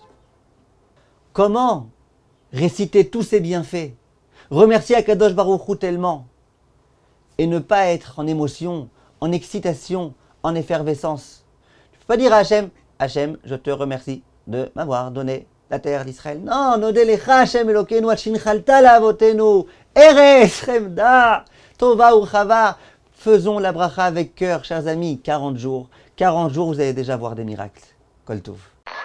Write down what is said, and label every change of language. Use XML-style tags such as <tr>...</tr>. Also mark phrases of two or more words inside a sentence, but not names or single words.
<fr>Comment réciter tous ces bienfaits, remercier</fr> <he>הקדוש ברוך הוא</he> <fr>tellement, et ne pas être en émotion, en excitation, en effervescence? Tu ne peux pas dire à Hachem, Hachem, je te remercie de m'avoir donné la terre d'Israël. Non,</fr> <he>נודה לך השם אלוקינו על שהנחלת לאבותינו ארץ חמדה טובה ורחבה.</he> <fr>Faisons la bracha avec cœur, chers amis, 40 jours. 40 jours, vous allez déjà voir des miracles.</fr> <he>כל טוב.</he>